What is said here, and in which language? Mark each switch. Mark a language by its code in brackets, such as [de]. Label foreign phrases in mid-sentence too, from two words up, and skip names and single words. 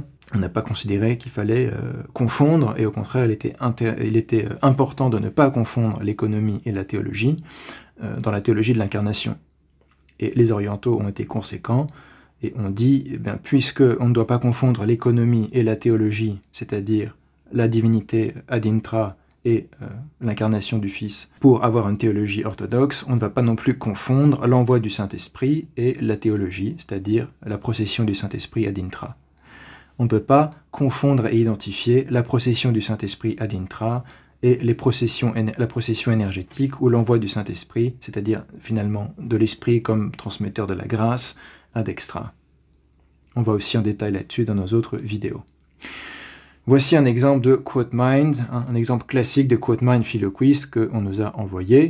[fr] On n'a pas considéré qu'il fallait confondre, et au contraire, il était important de ne pas confondre l'économie et la théologie dans la théologie de l'incarnation. Et les orientaux ont été conséquents, et ont dit, puisque on ne doit pas confondre l'économie et la théologie, c'est-à-dire la divinité [la] ad intra [fr] et l'incarnation du Fils, pour avoir une théologie orthodoxe, on ne va pas non plus confondre l'envoi du Saint-Esprit et la théologie, c'est-à-dire la procession du Saint-Esprit [la] ad intra. [fr] On ne peut pas confondre et identifier la procession du Saint-Esprit [la] ad intra [fr] et la procession énergétique ou l'envoi du Saint-Esprit, c'est-à-dire finalement de l'Esprit comme transmetteur de la grâce, [la] ad extra. [fr] On va aussi en détail là-dessus dans nos autres vidéos. Voici un exemple de [en] quote mind, [fr] un exemple classique de [en] quote mind [fr] filioquiste qu'on nous a envoyé.